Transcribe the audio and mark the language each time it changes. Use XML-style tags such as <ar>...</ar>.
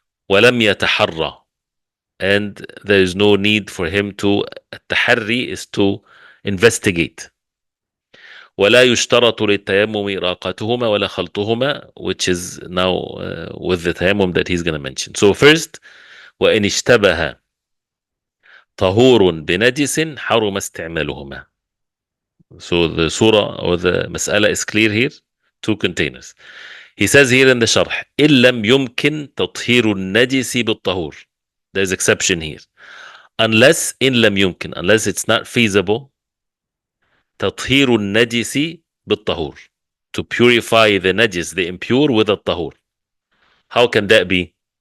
<ar>ولم يتحرى.</ar> <en>And there is no need for him to, التحري is to investigate.</en> <ar>ولا يشترط للتيمم إراقتهما ولا خلطهما,</ar> <en>which is now with the tayammum that he's going to mention. So first,</en> <ar>وإن اشتبه طهور بنجس حرم استعمالهما.</ar> <en>So the surah or the mas'ala is clear here. Two containers. He says here in the sharh,</en> <ar>إن لم يمكن تطهير النجس بالطهور.</ar> <en>There's exception here. Unless</en> <ar>إن لم يمكن,</ar> <en>unless it's not feasible,</en> <ar>تطهير النجس بالطهور,</ar> <en>to purify the najis, the impure, with a tahur. How can that be?</en>